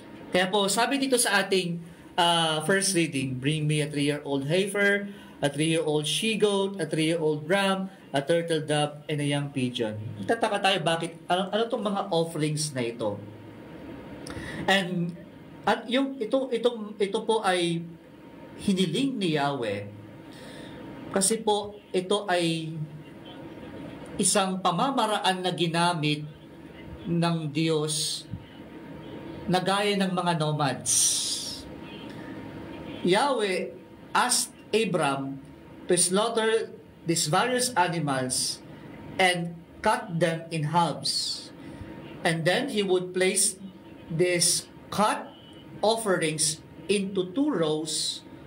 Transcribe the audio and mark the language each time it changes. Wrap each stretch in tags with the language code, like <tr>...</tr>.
<tl>Kaya po, sabi dito sa ating</tl> <en>first reading, bring me a 3-year-old heifer, a 3-year-old she-goat, a 3-year-old ram, a turtle dove, and a young pigeon.</en> <tl>Tataka tayo bakit, ano itong mga offerings na ito? And at ito po ay hiniling ni Yahweh kasi po ito ay isang pamamaraan na ginamit ng Diyos na gaya ng mga nomads.</tl> <en>Yahweh asked Abram to slaughter these various animals and cut them in halves. And then he would place these cut offerings into 2 rows.</en>